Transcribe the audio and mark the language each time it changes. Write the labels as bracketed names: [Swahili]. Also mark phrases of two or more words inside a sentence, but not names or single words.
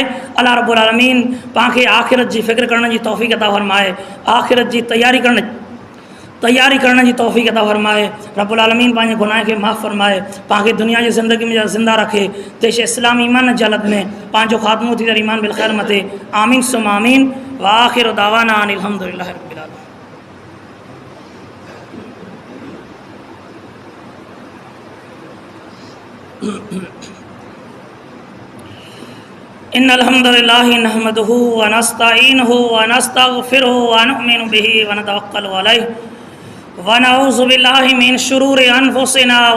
[Sindhi] अल्लाह [Arabic] رب العالمين [Sindhi] पाण खे आख़िरत जी फ़िक्र करण जी तौफ़ीक़ अता फरमाए, आख़िरत जी तैयारी करण जी तौफ़ीक़ अता फरमाए। [Arabic] رب العالمين [Sindhi] पंहिंजे गुनाह खे माफ़ फरमाए, पाण खे दुनिया जी ज़िंदगी में ज़िंदा रखे, देश इस्लाम ईमान जी हालत में पंहिंजो ख़ात्मो थी करे [Arabic] إيمان بالخير [Sindhi] मथे। [Arabic] آمين ثم آمين وآخر دعوانا أن الحمد لله رب العالمين. إن الحمد لله نحمده ونستعينه ونستغفره ونؤمن به ونتوكل عليه ونعوذ بالله من شرور أنفسنا و